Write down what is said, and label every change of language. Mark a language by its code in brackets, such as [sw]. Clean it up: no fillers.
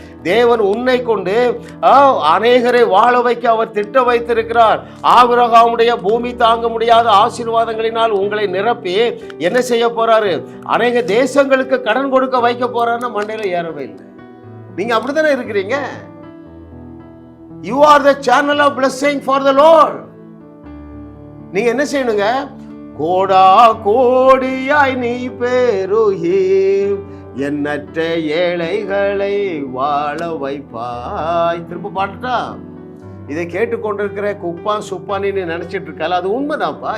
[ta] தேவன் உன்னை கொண்டு அநேகரை வாழ வைக்க அவர் திட்ட வைத்திருக்கிறார். ஆபிரகாமுடைய பூமி தாங்க முடியாத ஆசீர்வாதங்களினால் உங்களை நிரப்பி என்ன செய்ய போறாரு? அநேக தேசங்களுக்கு கடன் கொடுக்க வைக்க போறாருன்னு மண்டையில ஏறவே இல்லை. நீங்க அப்படித்தானே இருக்கிறீங்க. [en] You are the channel of blessing for the Lord. [ta] நீங்க என்ன செய்யணுங்க? கோடா கோடியாய் நீ பெருகி எண்ணற்ற ஏழைகளை வாழ வைப்பாய். திரும்ப பாட்டுட்டா? இதை கேட்டுக்கொண்டிருக்கிற குப்பா சுப்பானி நீ நினைச்சிட்டு இருக்கல, அது உண்மைதான்ப்பா.